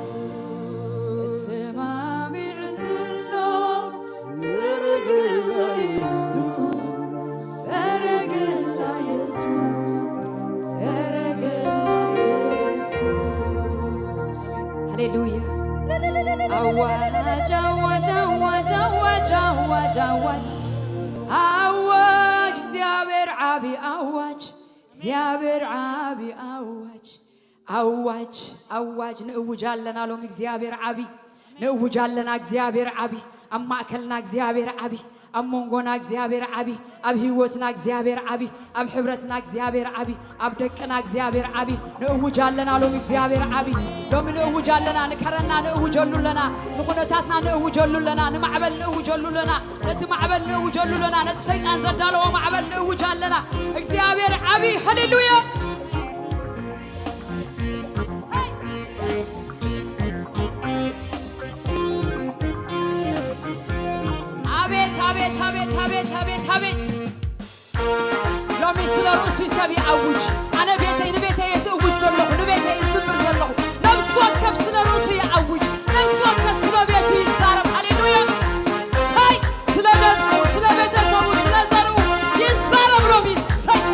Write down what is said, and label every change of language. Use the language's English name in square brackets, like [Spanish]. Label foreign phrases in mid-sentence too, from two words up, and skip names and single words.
[Tigrinya] ተስማሚ እንሎ ሰረገላ ኢየሱስ ሰረገላ ኢየሱስ ሰረገላ ኢየሱስ ሃሌሉያ አዋጅ አዋጅ አዋጅ አዋጅ አዋጅ አዋጅ አዋጅ እግዚአብሔር ዓቢ አዋጅ እግዚአብሔር ዓቢ አዋጅ አዋጅ አዋጅ ንእውጃለና ሎም እግዚአብሔር ዓቢ ንእውጃለና እግዚአብሔር ዓቢ ኣብ ማእከልና እግዚአብሔር ዓቢ ኣብ መንጎና እግዚአብሔር ዓቢ ኣብ ህይወትና እግዚአብሔር ዓቢ ኣብ ሕብረትና እግዚአብሔር ዓቢ ኣብ ደቅና እግዚአብሔር ዓቢ ንእውጃለና ሎም እግዚአብሔር ዓቢ ሎም ንእውጃለና ንከረና ንእውጀሉለና ንኹነታትና ንእውጀሉለና ንማዕበል ንእውጀሉለና ነቲ ማዕበል ንእውጀሉለና ነቲ ሰይጣን ዘዳለዎ ማዕበል ንእውጃለና እግዚአብሔር ዓቢ ሃሌሉያ አቤት አቤት አቤት አቤት አቤት ሎሚ ስለ ርእሱ ሰብ ይዓውጅ ኣነ ቤተይ ንቤተይ የዝእውጅ ዘለኹ ንቤተይ ዝምር ዘለኹ ነብሱ ወከፍ ስለ ርእሱ ይዓውጅ ነብሱ ወከፍ ስለ ቤቱ ይዛረብ ሃሌሉያ ሳይ ስለ ደቁ ስለ ቤተሰቡ ስለ ዘርኡ ይዛረብ ሎሚ ሳይ